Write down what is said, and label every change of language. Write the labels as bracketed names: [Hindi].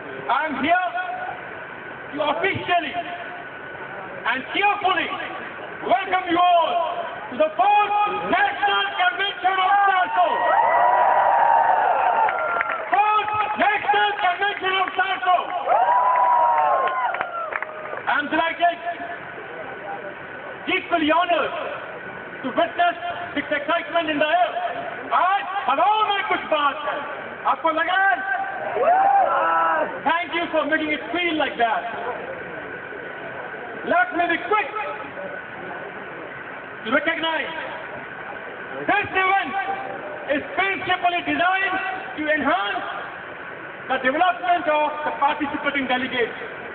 [English] I'm here to officially and cheerfully welcome you all to the 4th National Convention of Sarso. 4th National Convention of Sarso. I'm delighted, deeply honored to witness this excitement in the air. [Hindi] आज हवाओं में कुछ बात है, आपको लगा है? [English] Thank you for making it feel like that. Let me be quick to recognize this event is principally designed to enhance the development of the participating delegates.